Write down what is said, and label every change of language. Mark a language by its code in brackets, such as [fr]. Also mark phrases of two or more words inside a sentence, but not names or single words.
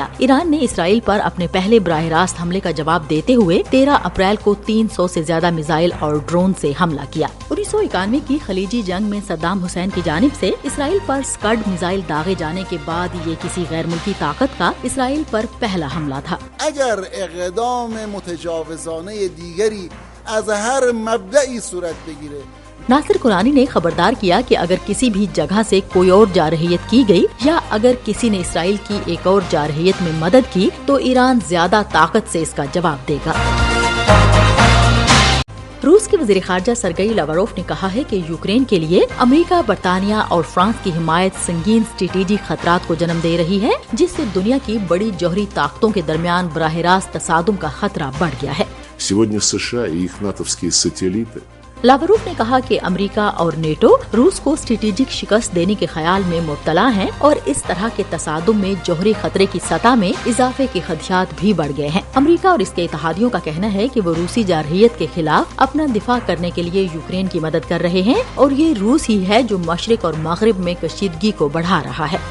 [ur] ایران نے اسرائیل پر اپنے پہلے براہ راست حملے کا جواب دیتے ہوئے 13 اپریل کو 300 سے زیادہ میزائل اور ڈرون سے حملہ کیا۔ 1991 کی خلیجی جنگ میں صدام حسین کی جانب سے اسرائیل پر اسکڈ میزائل داغے جانے کے بعد یہ کسی غیر ملکی طاقت کا اسرائیل پر پہلا حملہ تھا۔ [fa] اگر اقدام متجاوزانه دیگری از هر مبدئی صورت بگیره، [ur] ناصر کولانی نے خبردار کیا کہ اگر کسی بھی جگہ سے کوئی اور جارحیت کی گئی یا اگر کسی نے اسرائیل کی ایک اور جارحیت میں مدد کی تو ایران زیادہ طاقت سے اس کا جواب دے گا۔ روس کے وزیر خارجہ سرگئی لاوروف نے کہا ہے کہ یوکرین کے لیے امریکہ، برطانیہ اور فرانس کی حمایت سنگین اسٹریٹجک خطرات کو جنم دے رہی ہے، جس سے دنیا کی بڑی جوہری طاقتوں کے درمیان براہ راست تصادم کا خطرہ بڑھ گیا ہے۔ [ru] Сегодня США и их натовские сателлиты [ur] لاوروف نے کہا کہ امریکہ اور نیٹو روس کو اسٹریٹجک شکست دینے کے خیال میں مبتلا ہیں اور اس طرح کے تصادم میں جوہری خطرے کی سطح میں اضافے کے خدشات بھی بڑھ گئے ہیں۔ امریکہ اور اس کے اتحادیوں کا کہنا ہے کہ وہ روسی جارحیت کے خلاف اپنا دفاع کرنے کے لیے یوکرین کی مدد کر رہے ہیں اور یہ روس ہی ہے جو مشرق اور مغرب میں کشیدگی کو بڑھا رہا ہے۔